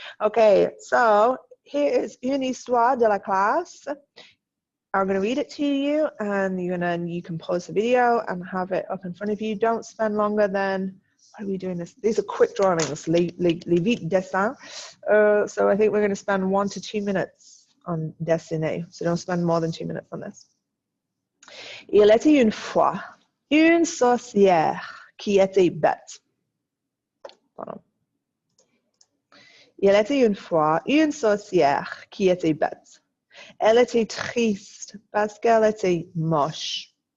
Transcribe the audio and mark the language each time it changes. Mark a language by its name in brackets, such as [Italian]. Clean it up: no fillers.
[French] Okay, so here is une histoire de la classe. [English] I'm going to read it to you, and you can pause the video and have it up in front of you. Don't spend longer than are we doing this? These are quick drawings, les vite dessins. So I think we're going to spend 1 to 2 minutes on dessiner. So don't spend more than 2 minutes on this. [French] Il était une fois une sorcière qui était bête. Pardon. Il était une fois une sorcière qui était bête. Elle était triste parce qu'elle était moche.